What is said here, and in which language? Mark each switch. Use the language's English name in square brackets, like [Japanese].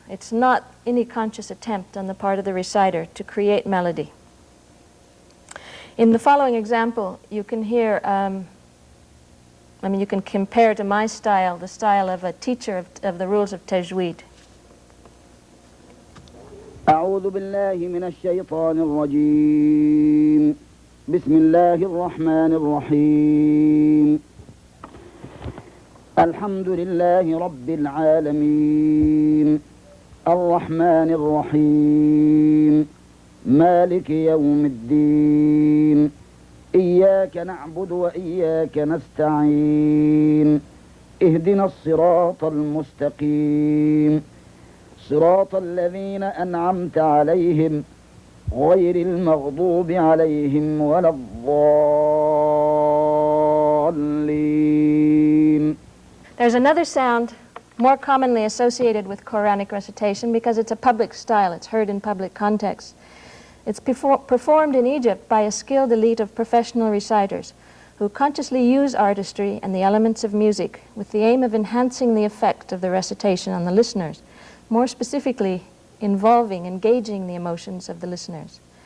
[English] It's not any conscious attempt on the part of the reciter to create melody. In the following example, you can hear, you can compare to my style, the style of a teacher of the rules of tajweed. [Arabic] أعوذ بالله من الشيطان الرجيم بسم الله الرحمن الرحيم الحمد لله رب العالمين الرحمن الرحيم مالك يوم الدين إياك نعبد وإياك نستعين اهدنا الصراط المستقيم صراط الذين أنعمت عليهم غير المغضوب عليهم ولا الضالين. [English] There's another sound more commonly associated with Quranic recitation because it's a public style. It's heard in public context. It's performed in Egypt by a skilled elite of professional reciters who consciously use artistry and the elements of music with the aim of enhancing the effect of the recitation on the listeners, more specifically engaging the emotions of the listeners.